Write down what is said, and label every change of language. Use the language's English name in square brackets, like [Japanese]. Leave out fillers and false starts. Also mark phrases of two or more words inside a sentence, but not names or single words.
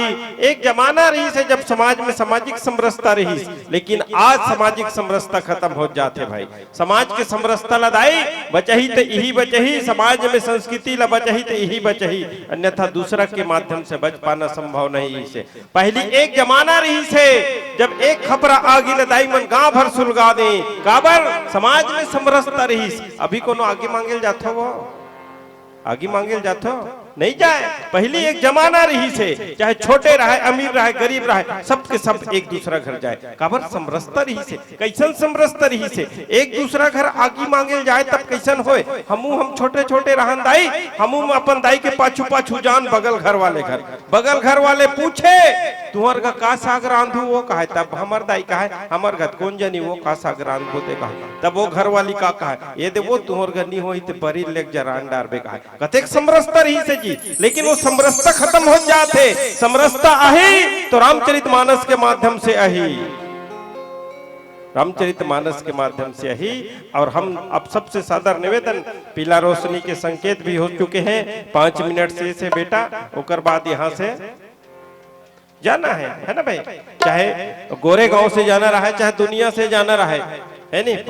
[Chhattisgarhi] एक जमाना रही से जब समाज में सामाजिक समरसता रही, लेकिन आज सामाजिक समरसता खत्म हो जाते भाई। समाज के समरसता लदाई बचही तो यही बचही, समाज में संस्कृति ला बचही तो यही बचही, अन्यथा दूसरा के माध्यम से बच पाना संभव नहीं से। पहली एक जमाना रही से जब एक खपरा आगे लदाई मन गांव भर सुलगा दे, काबर समाज में समरसता रही। अभी कोनो आगे मांगे जातो, वो आगे मांगे जातो नहीं जाए। पहली एक जमाना रही से, चाहे छोटे रहे, अमीर रहे, गरीब रहे, सबके सब एक दूसरा घर जाए। काबर समरसता रही से, कैसन समरसता रही से, एक दूसरा घर आगी मांगे जाए तब कैसन होए। हम छोटे छोटे रहन दाई, हम अपन दाई के पाछू पाछू जान बगल घर वाले पूछे तुम्हार का साग रांधू, वो कहा तब हमर दाई कहा हमर घर कौन जनी वो का साग रांधो दे कहा, तब वो घर वाली का कहा ये दे वो तुहर घर नहीं होई ते परी लेक जरान डार बे कहा। कतेक समरसता रही से जी, लेकिन वो समरसता खत्म हो जाते। समरसता आही तो रामचरितमानस के माध्यम से आही, रामचरितमानस के माध्यम से ही। और हम अब सबसे सादर निवेदन, पीला रोशनी के संकेत भी हो चुके हैं, 5 मिनट से बेटा, ओकर बाद यहाँ से जाना है ना भाई, चाहे गोरे गांव से जाना रहा, चाहे दुनिया से जाना रहा है नहीं।